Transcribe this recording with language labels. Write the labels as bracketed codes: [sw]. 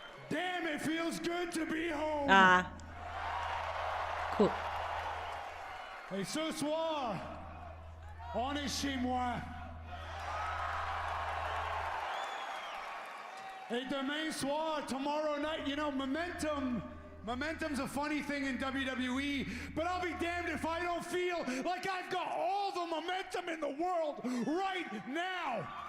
[en] Damn, it feels good to be home! Ah. Cool. [fr] Et ce soir, on est chez moi. Et demain soir, [en] tomorrow night, you know, Momentum's a funny thing in WWE, but I'll be damned if I don't feel like I've got all the momentum in the world right now.